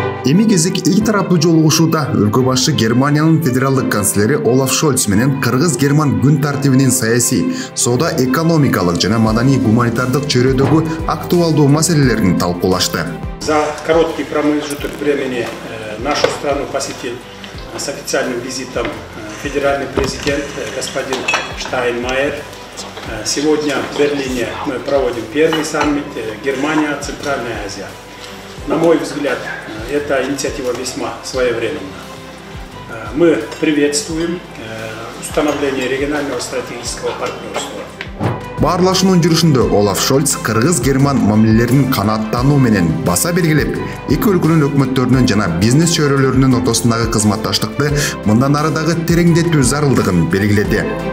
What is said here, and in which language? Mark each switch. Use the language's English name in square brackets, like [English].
[Kyrgyz] Эми кезек эки тараптуу жолугушууда өлкө башчы Германиянын федералдык канцлери Олаф Шольц менен кыргыз-герман күн тартибинин саясий, соода экономикалык жана маданий гуманитардык чөйрөдөгү актуалдуу маселелерин талкуулашты. [Russian] За короткий промежуток времени нашу страну посетил с официальным визитом федеральный президент господин Штайнмайер. Сегодня в Берлине мы проводим первый саммит Германия, Центральная Азия. На мой взгляд, эта инициатива весьма своевременна. Мы приветствуем установление регионального стратегического партнерства. [Kyrgyz] Баарлашуунун жүрүшүндө Олаф Шольц кыргыз-герман мамилелеринин канааттануу менен баса белгилеп, эки өлкөнүн өкмөттөрүнүн жана бизнес чөйрөлөрүнүн ортосундагы кызматташтыкты мындан ары дагы тереңдетүү зарылдыгын белгиледи.